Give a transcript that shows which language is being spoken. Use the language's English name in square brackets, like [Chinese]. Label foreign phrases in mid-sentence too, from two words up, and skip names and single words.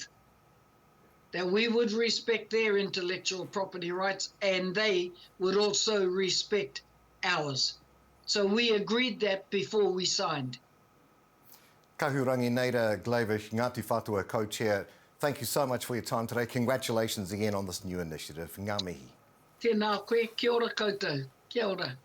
[English] That we would respect their intellectual property rights and they would also respect ours. So we agreed that before we signed. Kahurangi Neira Glavish, Ngāti Whātua co-chair, thank you so much for your time today. Congratulations again on this new initiative. [Māori] Ngā mihi. Tēnā koe, kia ora koutou. Kia ora.